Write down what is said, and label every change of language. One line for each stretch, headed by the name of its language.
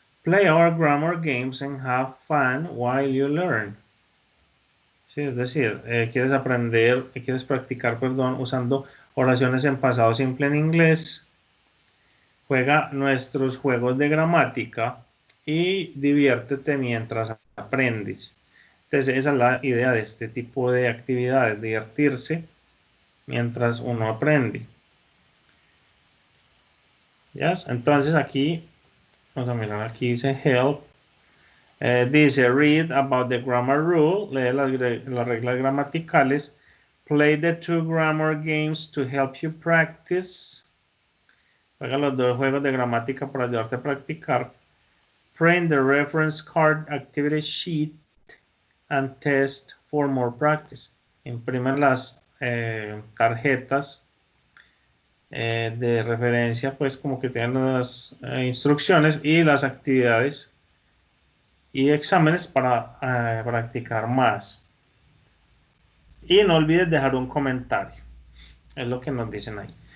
English: Play our grammar games and have fun while you learn.
Spanish: Sí, es decir, quieres practicar, perdón, usando oraciones en pasado simple en inglés. Juega nuestros juegos de gramática y diviértete mientras aprendes. Entonces, esa es la idea de este tipo de actividades, divertirse mientras uno aprende. ¿Yes? Entonces aquí, vamos a mirar, aquí dice help. Dice
English: read about the grammar rule,
Spanish: lee las reglas gramaticales.
English: Play the 2 grammar games to help you practice.
Spanish: Juega los 2 juegos de gramática para ayudarte a practicar.
English: Print the reference card activity sheet and test for more practice.
Spanish: Imprimen las tarjetas de referencia, pues como que tienen las instrucciones y las actividades y exámenes para practicar más. Y no olvides dejar un comentario. Es lo que nos dicen ahí.